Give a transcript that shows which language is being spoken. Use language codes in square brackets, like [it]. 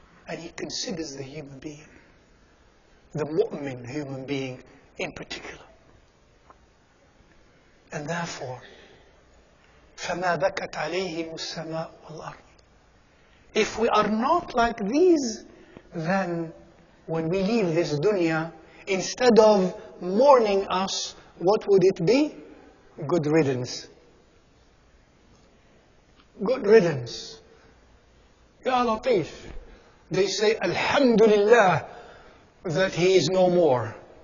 [en] And He considers the human being, the mu'min human being in particular. And therefore, [ar] فَمَا بَكَتْ عَلَيْهِمُ السَّمَاءُ وَالْأَرْضُ. [en] If we are not like these, then when we leave this dunya, instead of mourning us, what would it be? Good riddance. Good riddance. Ya Latif. They say, Alhamdulillah, that he is no more.